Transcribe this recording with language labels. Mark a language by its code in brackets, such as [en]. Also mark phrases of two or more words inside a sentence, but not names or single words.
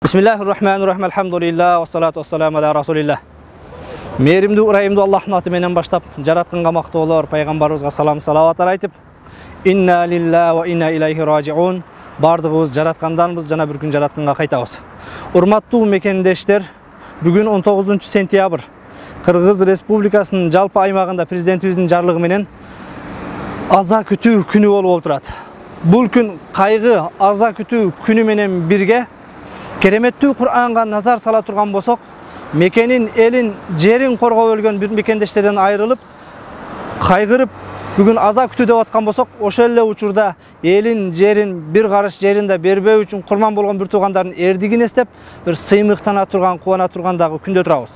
[ar] Bismillahirrahmanirrahim. الحمد لله و الصلاة و السلام على رسول الله. [ky] Mээрімді ұрайымды Аллахтың аты менен баштап, жаратканга мактоолор, пайгамбарыбызга салам салаваттар айтып, [ar] إنا لله و إنا إليه راجعون. [ky] Бардыгыбыз жаратканданбыз, жана бир күн жаратканга кайтабыз. Урматтуу мекендештер, бүгүн 19 сентябрь Кыргыз Республикасынын жалпы аймагында президентибиздин жарлыгы менен аза күтүү күнү болуп отурат. Бул күн кайгы, аза күтүү күнү менен бирге кереметтүү Кур'анга назар сала турган болсок, мекенин, элин, жерин коргоп өлгөн бир мекендештерден айрылып, кайгырып, бүгүн аза күтүү деп аткан болсок, ошол эле учурда элин, жерин, бир карыш жерин да бербөө үчүн курман болгон бир туугандардын эрдигин эстеп, бир сыймыктана турган, кубана турган дагы күндө турабыз.